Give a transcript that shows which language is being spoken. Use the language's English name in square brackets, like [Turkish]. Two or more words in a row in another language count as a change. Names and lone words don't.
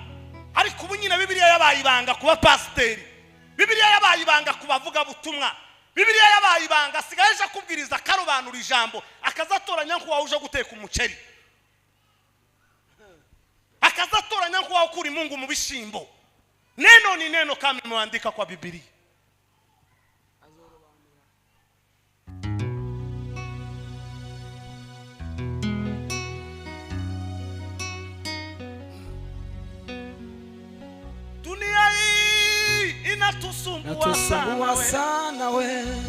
[Kinyarwanda] Ariko ubu nyine Bibiliya yabaye ibanga kuba pasiteri, Bibiliya yabaye ibanga kubavuga butumwa, Bibiliya yabaye ibanga. Sigaye aje kubwiriza akarobanura ijambo, akazatoranya nko waje guteka umuceri, akazatoranya nko wakura imungu mu bishimbo. [Swahili] Neno ni neno kama imeandika kwa Biblia. Dunia hii inatusumbua sana we.